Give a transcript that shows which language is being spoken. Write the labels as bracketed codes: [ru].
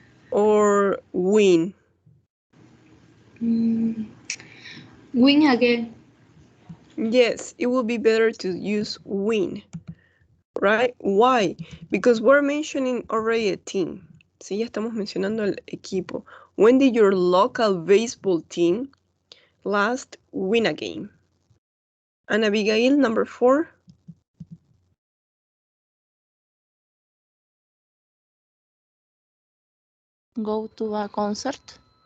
[en] Or win? Win again. Yes, it will be better to use win, right? Why? Because we're mentioning already a team. [es] Sí, ya estamos mencionando el equipo. [en] When did your local baseball team last win a game? And Abigail, number 4. Go to a concert.